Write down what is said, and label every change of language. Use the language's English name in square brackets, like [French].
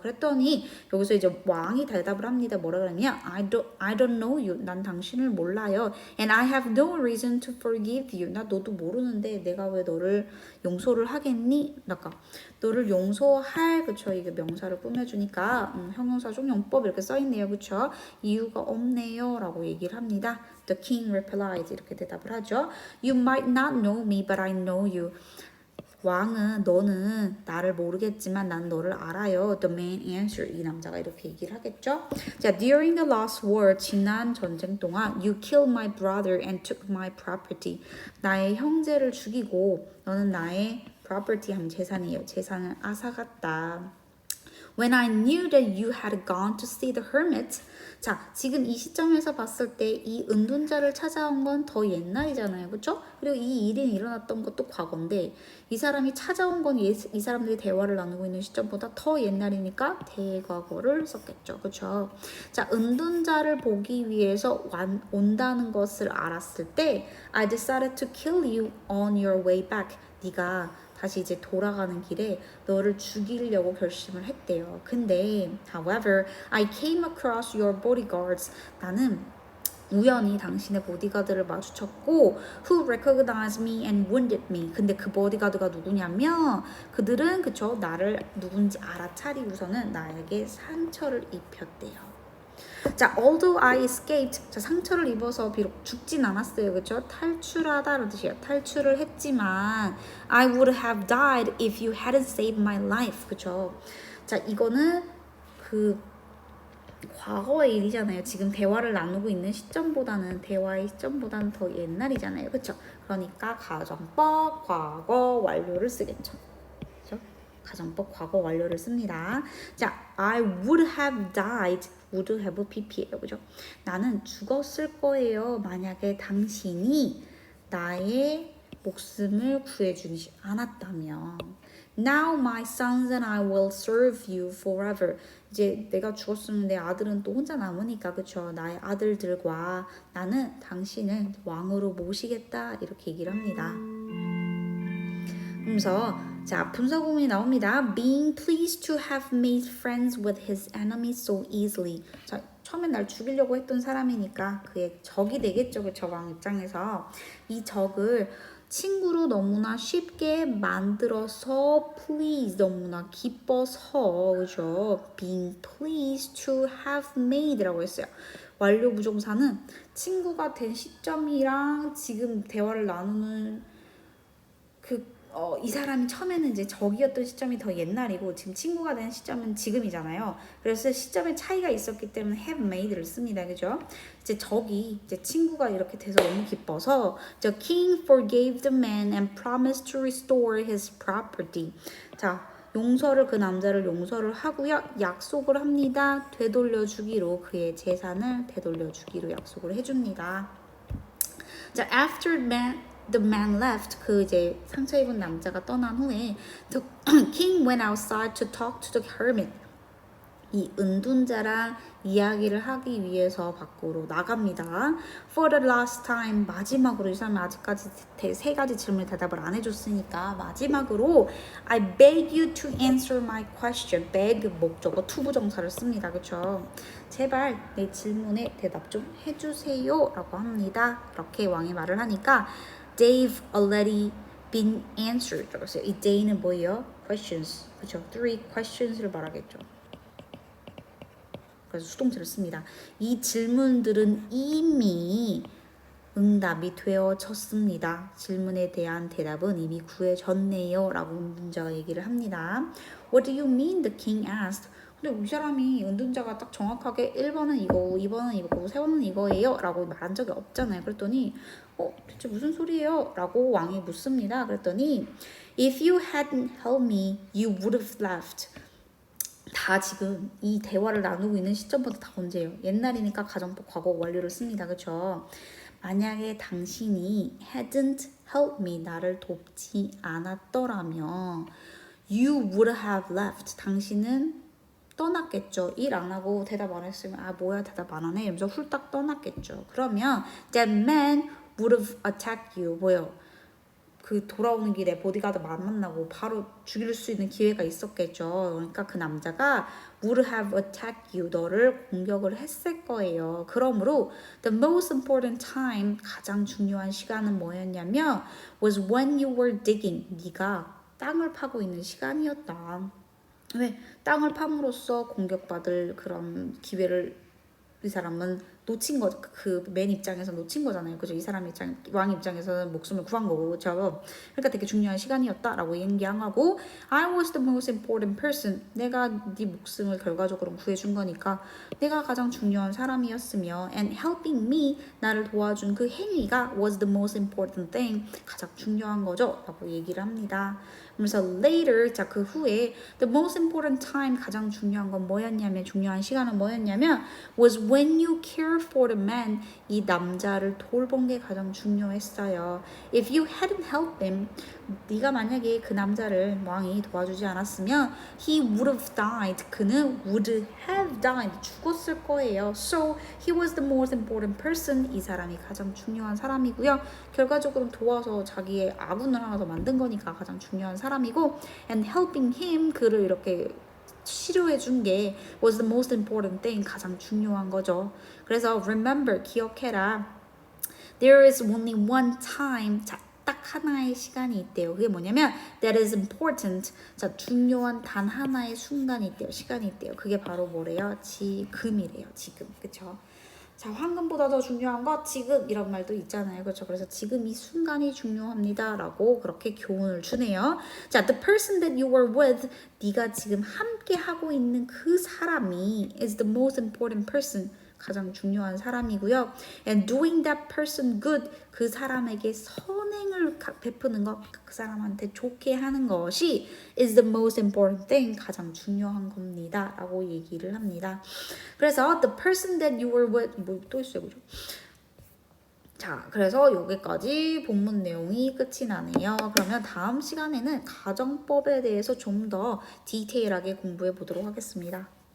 [Korean] 그랬더니 여기서 이제 왕이 대답을 합니다. 뭐라 그러냐? [English] I don't know you. [Korean] 난 당신을 몰라요. [English] And I have no reason to forgive you. [Korean] 나 너도 모르는데 내가 왜 너를 용서를 하겠니? 그러니까 너를 용서할 그쵸? 이게 명사를 꾸며주니까 형용사 종용법 이렇게 써있네요. 그쵸? 이유가 없네요 라고 얘기를 합니다. [English] The king replied [Korean] 이렇게 대답을 하죠. [English] You might not know me but I know you. [Korean] 왕은 너는 나를 모르겠지만 난 너를 알아요. [English] The man answered. [Korean] 이 남자가 이렇게 얘기를 하겠죠. [English] 자, during the last war [Korean] 지난 전쟁 동안 [English] you killed my brother and took my property. [Korean] 나의 형제를 죽이고 너는 나의 property 하면 재산이에요. 재산을 앗아갔다. [English] When I knew that you had gone to see the hermit. [Korean] 자, 지금 이 시점에서 봤을 때 이 은둔자를 찾아온 건 더 옛날이잖아요. 그렇죠? 그리고 이 일이 일어났던 것도 과거인데 이 사람이 찾아온 건 이 사람들이 대화를 나누고 있는 시점보다 더 옛날이니까 대과거를 썼겠죠. 그렇죠? 자, 은둔자를 보기 위해서 온다는 것을 알았을 때 [English] I decided to kill you on your way back. [Korean] 네가 다시 이제 돌아가는 길에 너를 죽이려고 결심을 했대요. 근데 [English] however, I came across your bodyguards. [Korean] 나는 우연히 당신의 보디가드를 마주쳤고 [English] who recognized me and wounded me. [Korean] 근데 그 보디가드가 누구냐면 그들은 그쵸 나를 누군지 알아차리고서는 나에게 상처를 입혔대요. [English] 자, although I escaped. [Korean] 자, 상처를 입어서 비록 죽진 않았어요. 그쵸? 탈출하다라는 뜻이에요. 탈출을 했지만 [English] I would have died if you hadn't saved my life. [Korean] 그쵸? 자, 이거는 그 과거의 일이잖아요. 지금 대화를 나누고 있는 시점보다는 대화의 시점보다는 더 옛날이잖아요. 그쵸? 그러니까 가정법 과거 완료를 쓰겠죠. 그쵸? 가정법 과거 완료를 씁니다. [English] 자, I would have died. would have pp예요. [Korean] 그죠? 나는 죽었을 거예요. 만약에 당신이 나의 목숨을 구해주지 않았다면. [English] Now my sons and I will serve you forever. [Korean] 이제 내가 죽었으면 내 아들은 또 혼자 남으니까 그쵸? 나의 아들들과 나는 당신을 왕으로 모시겠다 이렇게 얘기를 합니다. 그러면서 자 분사구문이 나옵니다. [English] Being pleased to have made friends with his enemies so easily. [Korean] 자 처음엔 날 죽이려고 했던 사람이니까 그의 적이 되겠죠. 그쵸? 왕 입장에서 이 적을 친구로 너무나 쉽게 만들어서 please 너무나 기뻐서 그죠? [English] Being pleased to have made라고 했어요. [Korean] 완료 부정사는 친구가 된 시점이랑 지금 대화를 나누는 이 사람이 처음에는 이제 적이었던 시점이 더 옛날이고 지금 친구가 된 시점은 지금이잖아요. 그래서 시점의 차이가 있었기 때문에 [English] have made [Korean] 를 씁니다. 그죠? 이제 적이 이제 친구가 이렇게 돼서 너무 기뻐서 [English] The king forgave the man and promised to restore his property. [Korean] 자, 용서를 그 남자를 용서를 하고요. 약속을 합니다. 되돌려주기로 그의 재산을 되돌려주기로 약속을 해줍니다. [English] 자, after the man left, [Korean] 그 이제 상처 입은 남자가 떠난 후에 [English] the king went outside to talk to the hermit. [Korean] 이 은둔자랑 이야기를 하기 위해서 밖으로 나갑니다. [English] For the last time, [Korean] 마지막으로 이 사람이 아직까지 세 가지 질문에 대답을 안 해줬으니까 마지막으로 [English] I beg you to answer my question. [Korean] beg 목적어 투부정사를 씁니다. 그렇죠? 제발 내 질문에 대답 좀 해주세요 라고 합니다. 이렇게 왕이 말을 하니까 [English] They've already been answered. [Korean] 그랬어요. 이 they는 뭐예요? questions. 그렇죠? [English] three questions [Korean] 를 말하겠죠. 그래서 수동태를 씁니다. 이 질문들은 이미 응답이 되어졌습니다. 질문에 대한 대답은 이미 구해졌네요. 라고 은둔자가 얘기를 합니다. [English] What do you mean? The king asked. [Korean] 근데 이 사람이 은둔자가 딱 정확하게 1번은 이거고 2번은 이거고 3번은 이거예요. 라고 말한 적이 없잖아요. 그랬더니 대체 무슨 소리예요? 라고 왕이 묻습니다. 그랬더니 [English] If you hadn't helped me, you would have left. [Korean] 다 지금 이 대화를 나누고 있는 시점부터 다 언제예요? 옛날이니까 가정법 과거 완료를 씁니다. 그렇죠? 만약에 당신이 [English] hadn't helped me, [Korean] 나를 돕지 않았더라면 [English] you would have left. [Korean] 당신은 떠났겠죠. 일 안 하고 대답 안 했으면 뭐야 대답 안 하네 이러면서 훌딱 떠났겠죠. 그러면 [English] that man would have attacked you. [Korean] 뭐요? 그 돌아오는 길에 보디가드 만나고 바로 죽일 수 있는 기회가 있었겠죠. 그러니까 그 남자가 [English] would have attacked you. [Korean] 너를 공격을 했을 거예요. [English] 그러므로 the most important time, [Korean] 가장 중요한 시간은 뭐였냐면 [English] was when you were digging. [Korean] 네가 땅을 파고 있는 시간이었다. 왜? 땅을 팜으로써 공격받을 그런 기회를 이 사람은 놓친 거, 그 맨 입장에서 놓친 거잖아요. 그죠? 이 사람 왕 입장에서는 목숨을 구한 거고, 그렇죠? 그러니까 되게 중요한 시간이었다라고 얘기하고, [English] I was the most important person. [Korean] 내가 네 목숨을 결과적으로 구해준 거니까 내가 가장 중요한 사람이었으며, [English] and helping me, [Korean] 나를 도와준 그 행위가 [English] was the most important thing. [Korean] 가장 중요한 거죠, 라고 얘기를 합니다. 그래서 [English] later, [Korean] 자 그 후에 [English] the most important time, [Korean] 가장 중요한 건 뭐였냐면, 중요한 시간은 뭐였냐면 [English] was when you care for the man. [Korean] 이 남자를 돌본 게 가장 중요했어요. [English] If you hadn't helped him, [Korean] 네가 만약에 그 남자를 왕이 도와주지 않았으면 [English] he would have died. [Korean] 그는 [English] would have died. [Korean] 죽었을 거예요. [English] So he was the most important person. [Korean] 이 사람이 가장 중요한 사람이고요. 결과적으로 도와서 자기의 아군을 하나 더 만든 거니까 가장 중요한 사람이고, [English] and helping him, [Korean] 그를 이렇게 치료해 준 게 [English] was the most important thing. [Korean] 가장 중요한 거죠. 그래서 [English] remember, [Korean] 기억해라. [English] There is only one time. [Korean] 자, 딱 하나의 시간이 있대요. 그게 뭐냐면 [English] that is important. [Korean] 자, 중요한 단 하나의 순간이 있대요. 시간이 있대요. 그게 바로 뭐래요? 지금이래요. 지금. 그쵸? 자, 황금보다 더 중요한 거 지금 이런 말도 있잖아요. 그렇죠? 그래서 지금 이 순간이 중요합니다. 라고 그렇게 교훈을 주네요. [English] 자, the person that you were with, [Korean] 네가 지금 함께 하고 있는 그 사람이 [English] is the most important person. [Korean] 가장 중요한 사람이고요. [English] And doing that person good, [Korean] 그 사람에게 선행을 베푸는 것, 그 사람한테 좋게 하는 것이 [English] is the most important thing, [Korean] 가장 중요한 겁니다. 라고 얘기를 합니다. [English] 그래서 the person that you were with, [Korean] 뭐 또 있어요, 그죠? 자, 그래서 여기까지 본문 내용이 끝이 나네요. 그러면 다음 시간에는 가정법에 대해서 좀 더 디테일하게 공부해 보도록 하겠습니다.